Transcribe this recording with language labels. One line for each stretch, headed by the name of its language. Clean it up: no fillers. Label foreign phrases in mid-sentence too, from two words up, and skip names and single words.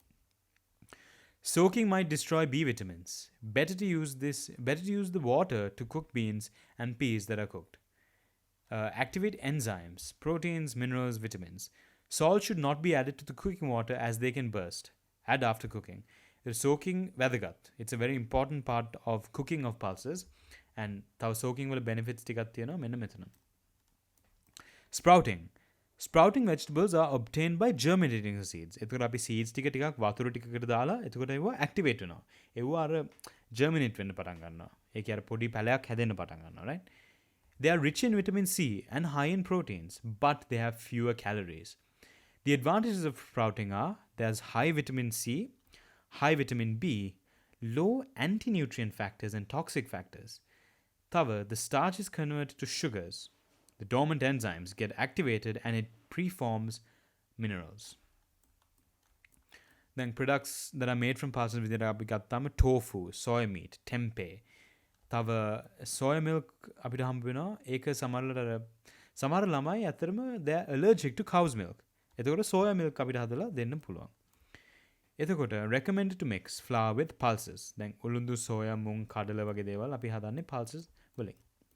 English: Soaking might destroy B vitamins. Better to use the water to cook beans and peas that are cooked. Activate enzymes, proteins, minerals, vitamins. Salt should not be added to the cooking water as they can burst. Add after cooking. The soaking වැදගත්. It's a very important part of cooking of pulses.
Sinhala: And තව soaking වල benefits ටිකක් තියෙනවා මෙන්න මෙතන.
English: Sprouting. Sprouting vegetables are obtained by germinating the seeds.
Sinhala: එතකොට අපි seeds ටික ටිකක් වතුර ටිකකට දාලා එතකොට ඒව activate වෙනවා. ඒව අර germinate වෙන්න පටන් ගන්නවා. ඒකේ අර පොඩි පැලයක් හැදෙන්න පටන් ගන්නවා,
English: right? They are rich in vitamin C and high in proteins, but they have fewer calories. The advantages of sprouting are there's high vitamin C, high vitamin B, low anti-nutrient factors and toxic factors. However, the starch is converted to sugars. The dormant enzymes get activated and it preforms minerals.
Sinhala: දැන්
English: products that are made from pulses
Sinhala: විදිහට අපි ගත්තාම
English: tofu, soy meat, tempeh,
Sinhala: තව
English: soy milk
Sinhala: අපිට හම්බ වෙනවා. ඒක සමහර ළමයි ඇත්තටම
English: they are allergic to cow's milk.
Sinhala: එතකොට
English: soya milk
Sinhala: අපිට හදලා දෙන්න පුළුවන්. එතකොට
English: recommended to mix flour with pulses.
Sinhala: දැන් උළුඳු සෝයා මුං කඩල වගේ දේවල් අපි හදන්නේ pulses වලින්.